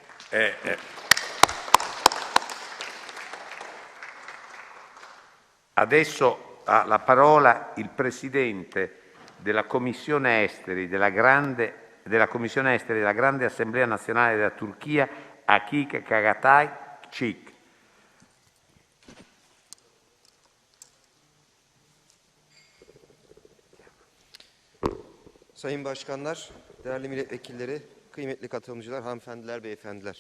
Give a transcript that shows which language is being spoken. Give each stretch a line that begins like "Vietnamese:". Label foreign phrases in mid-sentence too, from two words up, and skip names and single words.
Italian: Adesso ha la parola il Presidente della Commissione Esteri della Grande Assemblea Nazionale della Turchia, Akik Kagatay Çik.
Turkish: Sayın Başkanlar, değerli milletvekilleri, kıymetli katılımcılar, hanımefendiler, beyefendiler.